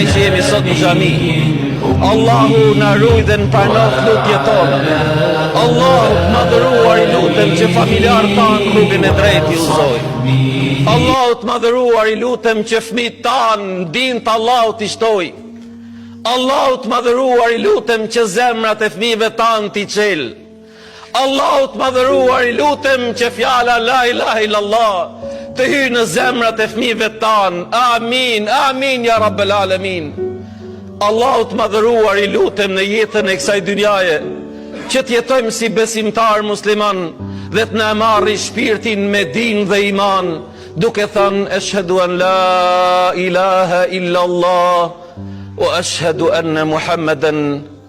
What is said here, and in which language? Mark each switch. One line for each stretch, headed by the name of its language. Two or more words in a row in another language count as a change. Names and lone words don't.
Albanian: që jemi sot në xhami, Allahu na rujt dhe në pranoft lutjet tona, Allahu të madhëruar i lutem që familjar tanë rrugën e drejt i uzoj, Allahu të madhëruar i lutem që fëmijët tanë din të Allahu t'i shtoj, Allahu të madhëruar i lutem që zemrat e fëmijëve tanë t'i qel, Allahu të madhëruar i lutem që fjala
Arabic: لا إله إلا الله
Albanian: të hyjë në zemrat e fëmijëve tanë.
Arabic: آمين، آمين يا رب العالمين.
Albanian: Allahu të madhëruar i lutem në jetën e kësaj dynjaje që t'jetojmë si besimtar musliman dhe të na marrë shpirtin me din dhe iman, duke thënë
Arabic: أشهد أن لا إله إلا الله وأشهد أن محمدا